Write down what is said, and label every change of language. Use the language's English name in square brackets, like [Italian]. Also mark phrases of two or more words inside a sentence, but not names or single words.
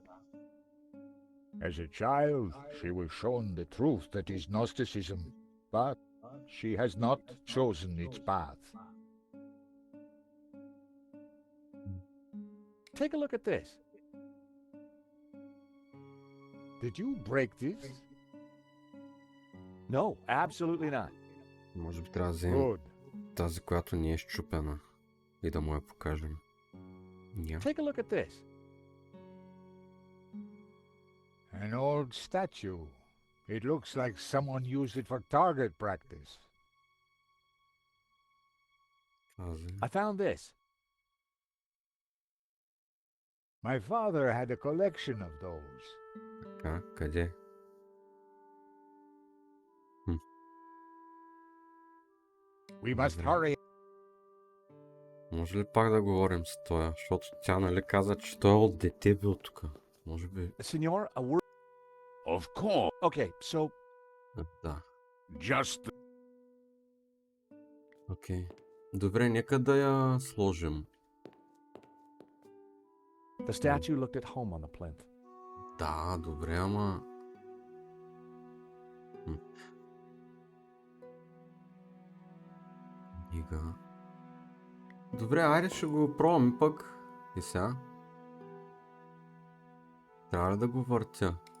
[English] As a child, she was shown the truth that is Gnosticism, but she has not chosen its path. Take a look at this. Did you break this? No, absolutely not. [Bulgarian] Може би трябва да вземем [English] Good. [Bulgarian] тази, която не е счупена и да му я покажем. Ня. [English] Take a look at this. An old statue. It looks like someone used it for target practice. [Bulgarian] Тази. [English] I found this. My father had a collection of those. [Bulgarian] Така, къде? [English] We must [Bulgarian] Добре. [English] hurry. [Bulgarian] Може ли пак да говорим с тоя? Защото тя нали каза, че той от дете бил тук. Може би... [English] Senor, a word. Of course. Okay, so [Bulgarian] Да. [English] Just [Bulgarian] Окей. Добре, нека да я сложим. [English] the statue looked at home on the plinth. [Bulgarian] Да, добре, ама... Книга. Добре, айде ще го пробваме пък. И сега. Трябва ли да го въртя?